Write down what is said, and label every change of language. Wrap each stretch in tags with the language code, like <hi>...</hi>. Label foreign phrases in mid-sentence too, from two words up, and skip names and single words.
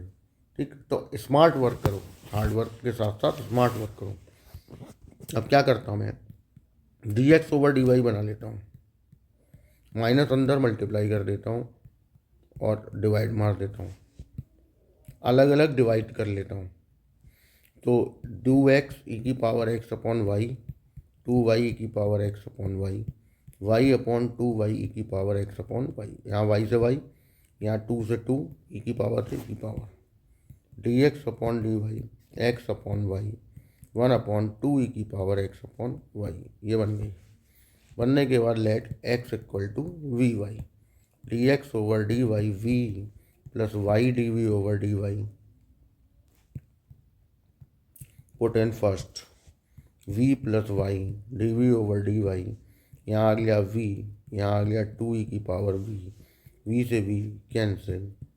<hi>ठीक, तो</hi> <en>smart work</en> <hi>करो,</hi> <en>hard work</en> <hi>के साथ साथ</hi> <en>smart work</en> <hi>करो। अब क्या करता हूँ मैं, dx/dy बना लेता हूँ, माइनस अंदर मल्टीप्लाई कर देता हूँ और डिवाइड मार देता हूँ, अलग अलग डिवाइड कर लेता हूँ। तो 2x e⁻x/y, 2y e⁻x/y, y/2y e⁻x/y, यहाँ y से y, यहाँ 2 से 2 e⁻, dx/dy x/y 1/2 e⁻x/y, ये बन गई। बनने के बाद</hi> <en>let x equal to vy, dx/dy v plus y dv/dy, put in first v plus y dv/dy,</en> <hi>यहाँ आ गया v, यहाँ आ गया 2 e⁻v, v से v कैंसिल,</hi>